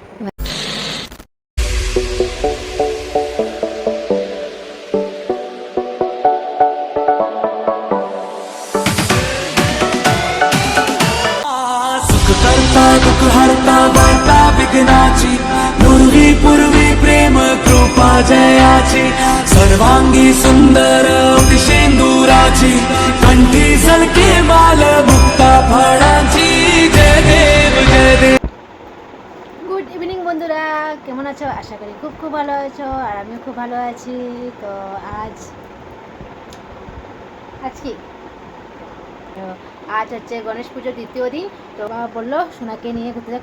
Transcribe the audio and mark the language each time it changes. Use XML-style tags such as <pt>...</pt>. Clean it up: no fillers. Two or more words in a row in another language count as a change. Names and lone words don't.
<mr>करता दुःख हरता वार्ता विघ्नाची पूर्वी पूर्वी प्रेम कृपा जयाची सर्वांगी सुंदर शेंदुराची कंठी झलके माल मुक्ता फळाची जय देव जय देव।</mr> <en>good evening</en> <bn>বন্ধুরা, কেমন আছো? আশা করি খুব খুব ভালো আছো, আর আমিও খুব ভালো আছি। তো আজ কি তো আজ হচ্ছে গণেশ পুজোর দ্বিতীয় দিন। তো বাবা বললো সোনাকে নিয়ে ঘুরতে যাকে।</bn>